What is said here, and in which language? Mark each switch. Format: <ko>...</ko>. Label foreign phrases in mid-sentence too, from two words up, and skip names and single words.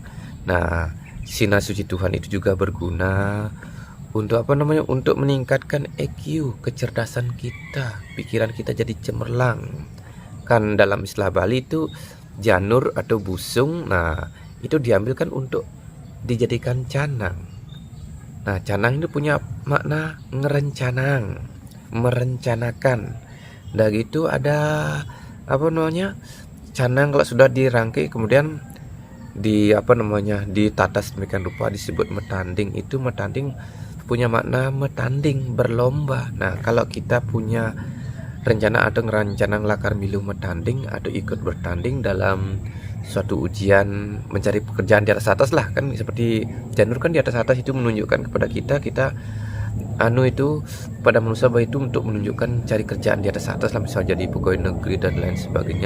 <id>Nah, sinar suci Tuhan itu juga berguna untuk untuk meningkatkan EQ, kecerdasan kita, pikiran kita jadi cemerlang. Kan dalam istilah Bali itu janur atau busung, nah itu diambilkan untuk dijadikan canang. Nah, canang itu punya makna merencanakan. Dan gitu ada canang kalau sudah dirangkai kemudian ditata sedemikian rupa disebut metanding. Itu metanding punya makna metanding, berlomba. Nah, kalau kita punya rencana atau</id> <ban>ngerancana ngelakar milu metanding</ban> <id>atau ikut bertanding dalam suatu ujian mencari pekerjaan di atas lah, kan seperti janur kan di atas itu menunjukkan kepada kita itu pada manusia bahwa itu untuk menunjukkan cari kerjaan di atas lah, misalnya jadi pegawai negeri dan lain sebagainya.</id>